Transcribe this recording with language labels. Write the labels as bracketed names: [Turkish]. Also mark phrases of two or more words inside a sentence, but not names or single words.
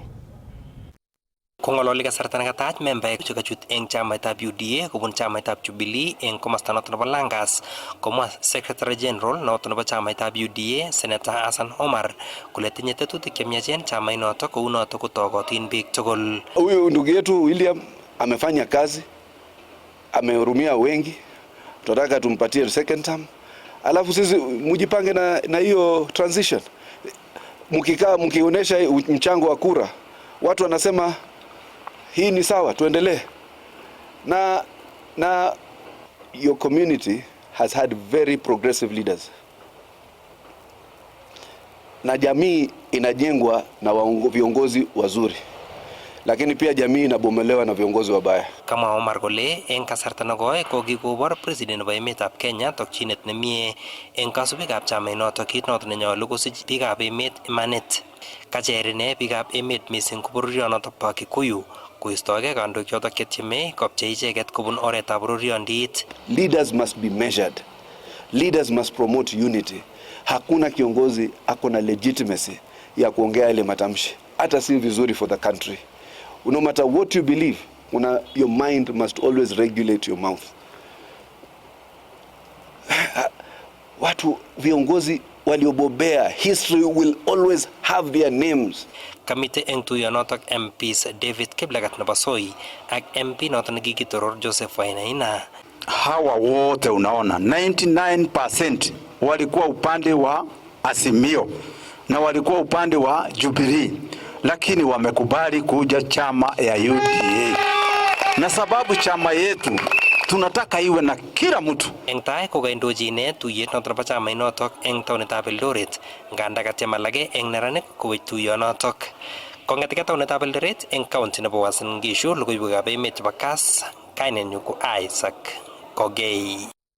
[Kalenjin] Kong'ololi kasarta nekataach membaek chekachut eng chamaitab UDA kobun chamaitab Jubilee eng komosta noto nebo Langas, komwa [English] Secretary General [Kalenjin] noto nebo chamaitab UDA Senator Hassan Omar kole tinye tetutik chemiachen chamainoto kou noto kotokotin biik tugul. [Swahili] Huyu ndugu yetu William amefanya kazi, amehurumia wengi, tunataka tumpatie [English] second term, [Swahili] alafu sisi mujipange na hiyo transition. Mkionyesha mchango wa kura, watu wanasema hii ni sawa, tuendelee. [English] Na your community has had very progressive leaders. [Swahili] Na jamii inajengwa na viongozi wazuri. Lakini pia jamii inabomelewa na viongozi wabaya. [Kalenjin] Kama Omar kole eng kasarta nekoi ko kikobor president nebo emetab Kenya tokchinet nemie eng kasubikab chamainoto kit noto nenyolu kosich biikab emet imanit. Kacherine biikab emet mising ko bororionoto bo Kikuyu koistoege kandoik chotok chetieme kopchei icheket kobun oretab bororiondit. [English] Leaders must be measured. Leaders must promote unity. [Swahili] Hakuna kiongozi ako na legitimacy ya kuongea ile matamshi. Hata si vizuri [English] for the country. No matter what you believe, your mind must always regulate your mouth. [Swahili] Watu viongozi waliobobea, [English] history will always have their names. [Kalenjin] Kamite eng tuyonotok MPs David Kiblagat nebo Soi ak MP noto nekikitoror Joseph Wainaina. [Swahili] Hawa wote unaona 99% walikuwa upande wa Azimio na walikuwa upande wa Jubilee, lakini wamekubali kuja chama ya UDA. Na sababu chama yetu tunataka iwe na kila mtu. [Kalenjin] Eng tai kokaindochi ine tuyet noto nebo chamainotok eng taonitab Eldoret, nganda katyem alake eng neranik kowech tuyonotok. Kong'eteke taonitab Eldoret eng county nebo Uasin Gishu, logoiwekab emet chebo KASS, kainenyu ko Isaac Kogei.